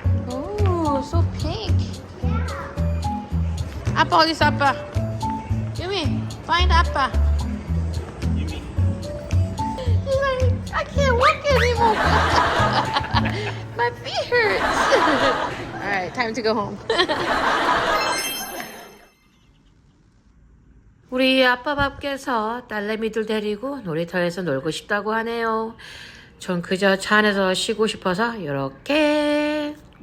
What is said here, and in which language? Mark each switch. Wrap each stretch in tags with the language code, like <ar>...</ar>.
<en>Oh, so pink.</en> <ko>아빠 어디 있어, 아빠? 유미</ko> <en>Find Appa. He's like, I can't walk anymore. My feet hurts. All right, time to go home.</en> <ko>우리 아빠 bab께서 딸내미들 데리고 놀이터에서 놀고 싶다고 하네요. 전 그저 차 안에서 쉬고 싶어서 이렇게.</ko>